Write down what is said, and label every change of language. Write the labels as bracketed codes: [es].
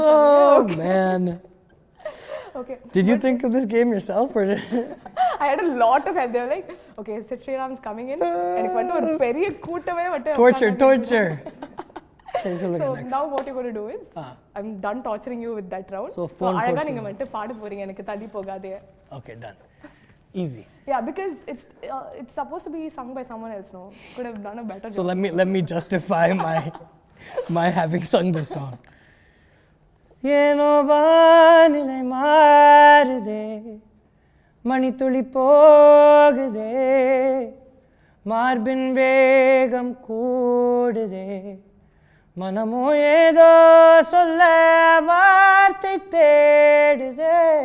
[en] Oh man. Okay. Did you think of this game yourself or I had a lot of help. They were like, okay, Sid Sriram is coming in. [ta] எனக்கு வந்து ஒரு பெரிய கூட்டமே வந்து [en] torture. So now what you're going to do is I'm done torturing you with that round. [ta] So அழகா நீங்க வந்து பாட போறீங்க எனக்கு தள்ளி போகாதே. [en] Okay, done. Easy. Yeah, because it's supposed to be sung by someone else, no? Could have done a better job. So let me justify my having sung this song. [ta] ஏனோ வானிலை மாறுதே மணித்துளி போகுதே மார்பின் வேகம் கூடுதே மனமோ ஏதோ சொல்ல வார்த்தை தேடுதே